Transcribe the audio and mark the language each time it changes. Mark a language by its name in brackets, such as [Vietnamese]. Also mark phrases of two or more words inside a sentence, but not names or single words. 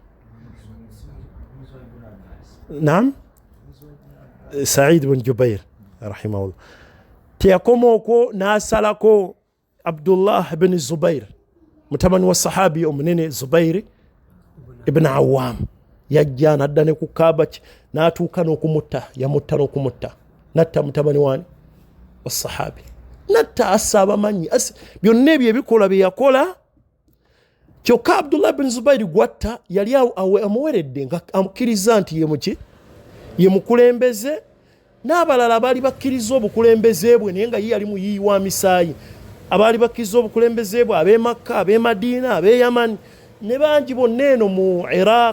[Ganda] Naam Said bin Jubair rahimahullah teyakomoko n'asalako Abdullah ibn Zubair mutabani wa sahabi omunene Zubair ibn Awam yajja n'adda ne ku Kaaba n'atuuka n'okumutta yamutta n'okumutta natta mutabani wani wa sahabi natta asaba manyi byonna ebyo ebikola bye yakola kyokka Abdullah ibn Zubair gwatta yali amuweredde nga amukkiriza nti ye mukulembeze n'abalala abaali bakkiriza obukulembeze bwe naye nga ye yali muyiyi wa misaayi abaali bakkiriza obukulembeze bwe ab'e Makka ab'e Madiina ab'e Yaman ne bangi bonna eno mu Iraq.